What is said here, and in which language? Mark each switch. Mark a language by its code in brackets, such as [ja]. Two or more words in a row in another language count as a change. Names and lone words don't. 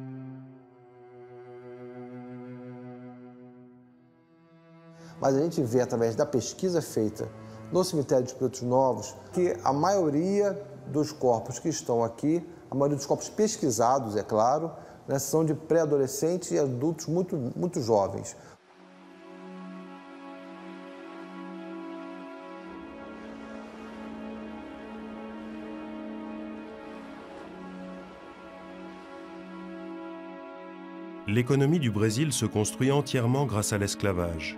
[pt] Mas a gente vê, através da pesquisa feita no cemitério de Pretos Novos, que a maioria dos corpos que estão aqui, a maioria dos corpos pesquisados, é claro, né, são de pré-adolescentes e adultos muito jovens. [fr] L'économie du Brésil se construit entièrement grâce à l'esclavage.